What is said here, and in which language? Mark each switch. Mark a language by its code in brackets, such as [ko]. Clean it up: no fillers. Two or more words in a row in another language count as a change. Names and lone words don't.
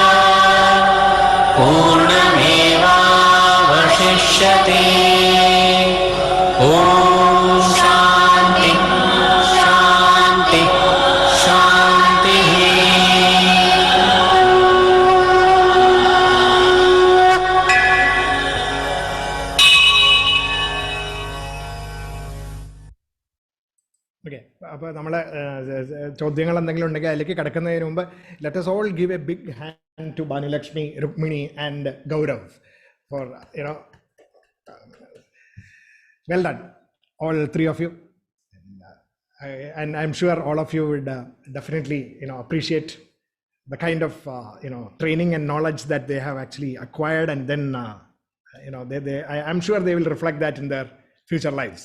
[sa] पूर्णमेवावशिष्यते ॐ शान्ति शान्ति शान्तिः [ml] ഓക്കെ, അപ്പോൾ നമ്മൾ ചോദ്യങ്ങൾ എന്തെങ്കിലും ഉണ്ടെങ്കിൽ അതിലേക്ക് കിടക്കുന്നതിന് മുമ്പ് [en] ലെറ്റ് us all give a big hand to Bhanulakshmi, Rukmini and Gaurav for, well done, all three of you. And I'm sure all of you would definitely, appreciate the kind of, training and knowledge that they have actually acquired, and then, I'm sure they will reflect that in their future lives.